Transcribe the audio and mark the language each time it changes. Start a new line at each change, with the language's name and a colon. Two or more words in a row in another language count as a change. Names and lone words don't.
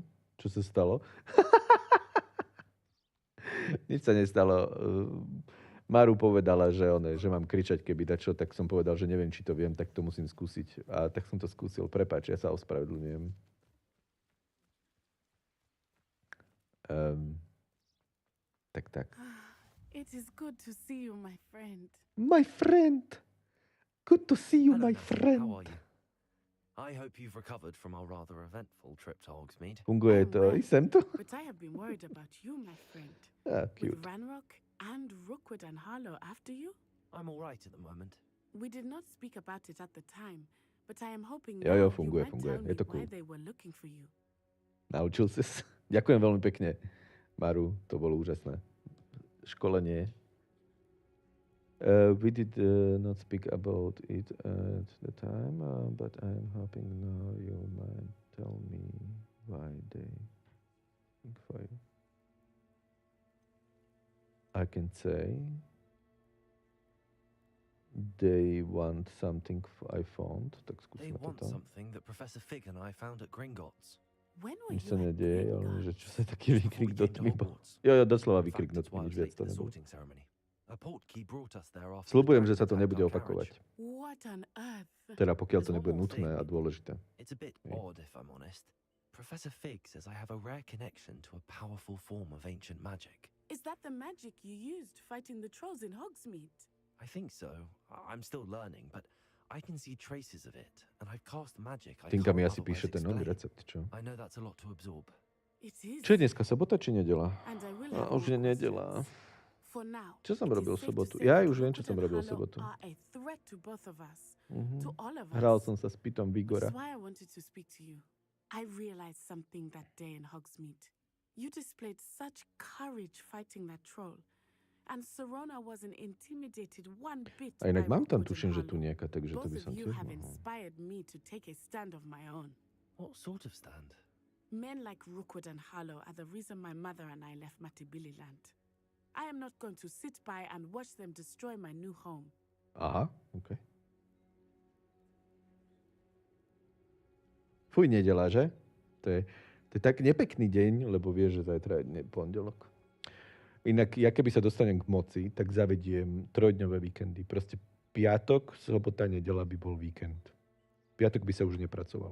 Slovak: Čo sa stalo? Nič sa nestalo. Maru povedala, že mám kričať, keby dačo, tak som povedal, že neviem, či to viem, tak to musím skúsiť. A tak som to skúsil. Prepáč, ja sa ospravedlňujem. Tak.
English: It is good to see you, my friend. My friend! Good to see you, Hello, my friend. How are you? I hope you've recovered from our rather eventful trip to Hogsmeade.
Slovak: Funguje to. Jsem tu.
English: But I have been worried about you, my friend. Cute. With Ranrock and Rookwood and Harlow after you? I'm all right at the moment. We did not speak about it at the time, but I am hoping
Slovak: Jo,
English: now
Slovak: funguje.
English: you might tell
Slovak: Je to
English: me
Slovak: cool.
English: why they were looking for you.
Slovak: Naučil si sa. Ďakujem veľmi pekne, Maru. To bolo úžasné. Školenie.
English: We did not speak about it at the time, but I am hoping now you might tell me why they think for you. I can say they want something I found.
Slovak: Tak
English: They
Slovak: skúsme
English: want
Slovak: toto.
English: something that Professor Fig and I found at Gringotts. When were
Slovak: Nič
English: you
Slovak: sa
English: at
Slovak: nedieje, ale
English: Gringotts? že čo sa taký výkrik do tmy bol. Hogwarts.
Slovak: Jo, doslova
English: In fact,
Slovak: výkrik do
English: that's
Slovak: tmy,
English: why I
Slovak: nič
English: was
Slovak: viac
English: late to to the
Slovak: nebolo.
English: sorting ceremony. A portkey brought us there after
Slovak: Sľubujem,
English: the
Slovak: že sa to
English: dragon
Slovak: nebude
English: attacked our
Slovak: opakovať.
English: carriage. What on earth?
Slovak: Teda pokiaľ to
English: There's one
Slovak: nebude
English: more
Slovak: nutné
English: thing.
Slovak: a dôležité.
English: It's a bit
Slovak: Hej.
English: odd, if I'm honest. Professor Fig says I have a rare connection to a powerful form of ancient magic. Is that the magic you used fighting the trolls in Hogsmeade? I think so. I'm still learning, but I can see traces of it, and I've cast magic I
Slovak: Tinka mi
English: can't
Slovak: asi
English: otherwise
Slovak: píše ten nový
English: explain.
Slovak: recept, čo?
English: I know that's a lot to absorb. It is.
Slovak: Čo je dneska, sobota či nedela?
English: And I will
Slovak: A
English: have
Slovak: už je
English: more
Slovak: nedela.
English: questions. For now,
Slovak: Čo som
English: it is
Slovak: robil v
English: safe to sobotu? say
Slovak: Ja
English: that
Slovak: už viem, čo
English: Rookwood
Slovak: som
English: and
Slovak: robil v
English: Harlow
Slovak: sobotu.
English: are a threat to both of us. Mhm. To all of us.
Slovak: Hral som sa s Pitom
English: Which Vigora. is why I wanted to speak to you. I realized something that day in Hogsmeade. You displayed such courage fighting that troll. And Serona wasn't intimidated one bit
Slovak: A inak
English: by
Slovak: mám tam
English: Rookwood
Slovak: tuším,
English: and
Slovak: že tu
English: Harlow.
Slovak: nieka, takže to
English: Both
Slovak: by
English: of
Slovak: som
English: you
Slovak: tiež
English: have
Slovak: mohol.
English: inspired me to take a stand of my own. What sort of stand? Men like Rookwood and Harlow are the reason my mother and I left Matibili-land. I am not going to sit by and watch them destroy my new home.
Slovak: Aha, OK. Fuj, nedela, že? To je tak nepekný deň, lebo vieš, že zajtra je pondelok. Inak, ja keby sa dostanem k moci, tak zavediem 3-dňové víkendy. Proste piatok, sobota, nedela by bol víkend. Piatok by sa už nepracovalo.